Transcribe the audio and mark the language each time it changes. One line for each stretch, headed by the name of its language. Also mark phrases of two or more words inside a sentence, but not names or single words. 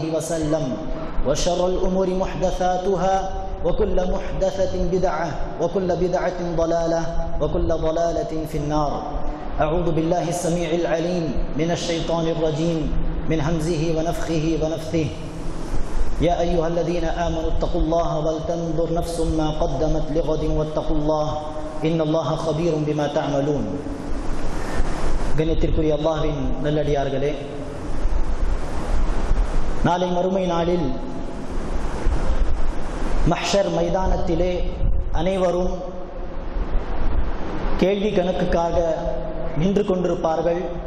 Arabic: وسلم وشر الأمور محدثاتها وكل محدثة بدعة وكل بدعة ضلالة وكل ضلالة في النار أعوذ بالله السميع العليم من الشيطان الرجيم من همزه ونفخه ونفثه يا أيها الذين آمنوا اتقوا الله ولتنظر نفس ما قدمت لغد واتقوا الله إن الله خبير بما تعملون
Tamil: கண்ணியத்திற்குரிய அல்லாஹ்வின் நல்லடியார்களே, நாளை மறுமை நாளில் மஹ்ஷர் மைதானத்திலே அனைவரும் கேள்வி கணக்குக்காக நின்று கொண்டிருப்பார்கள்.